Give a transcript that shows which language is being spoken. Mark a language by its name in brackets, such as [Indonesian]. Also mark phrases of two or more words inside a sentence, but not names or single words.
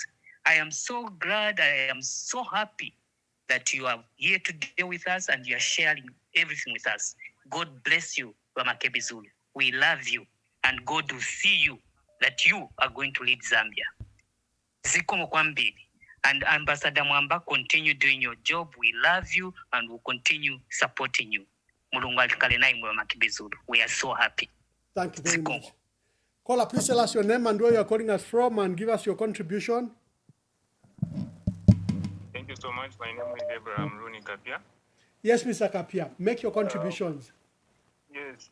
[English] I am so glad, I am so happy that you are here today with us and you are sharing everything with us. God bless you, Makebi Zulu. We love you, and God will see you that you are going to lead Zambia. [Nyanja] Zikomo kwambili. [English] And Ambassador Mwamba, continue doing your job. We love you and we'll continue supporting you. [Nyanja] Mulungu atukale naye mwe Makibi Zulu. [English] We are so happy. Thank you very much. Caller, please tell us your name and where you are calling us from and give us your contribution. Thank you so much. My name is Abraham Rooney Kapia. Yes, Mr. Kapia, make your contributions. Yes.